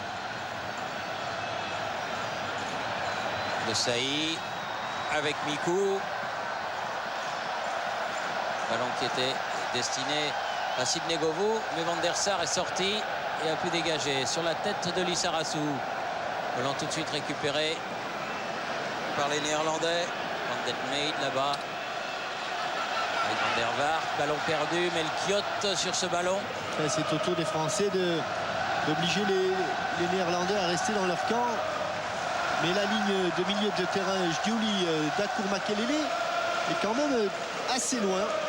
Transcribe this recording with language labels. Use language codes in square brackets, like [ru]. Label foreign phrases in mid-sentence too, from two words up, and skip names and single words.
[fr] De Sailly avec Mikou. Ballon qui était destiné à Sidney Govou, mais Van der Sar est sorti et a pu dégager sur la tête de Lissarassou. Ballon tout de suite récupéré par les Néerlandais. Van den Meijden là-bas avec Van der Vaart. Ballon perdu, Melchiot sur ce ballon. C'est au tour des Français d'obliger les Néerlandais à rester dans leur camp. Mais la ligne de milieu de terrain, Giuli, Dacour, Makelele est quand même assez loin.